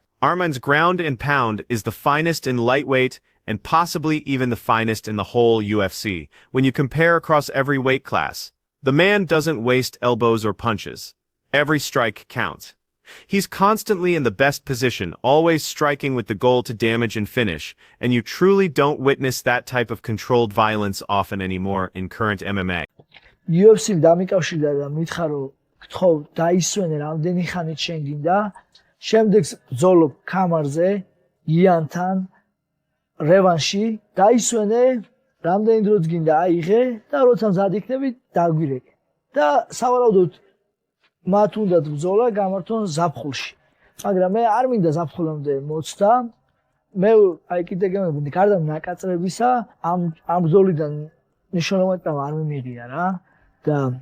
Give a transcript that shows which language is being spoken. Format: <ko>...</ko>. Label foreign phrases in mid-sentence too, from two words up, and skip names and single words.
<en>Arman's ground and pound is the finest in lightweight and possibly even the finest in the whole UFC when you compare across every weight class. The man doesn't waste elbows or punches. Every strike counts. He's constantly in the best position, always striking with the goal to damage and finish, and you truly don't witness that type of controlled violence often anymore in current MMA.</en> <ka>UFC-მ დამიკავშირდა და მითხრა რომ გთხოვ დაისვენე რამდენი ხანით შენ გინდა შემდეგ ბრძოლობ კამარზე იანთან რევანში დაისვენე რამდენი დროც გინდა აიღე და როცა მზად იქნები დაგვირეკე და სავარაუდოდ მათ უნდათ ბრძოლა გამართონ ზაფხულში მაგრამ მე არ მინდა ზაფხულამდე მოცდა მე აი კიდე გემები გარდა ნაკაწრებისა ამ ბრძოლიდან ნიშნულოვანი ტრავმა არ მიმიღია რა და</ka>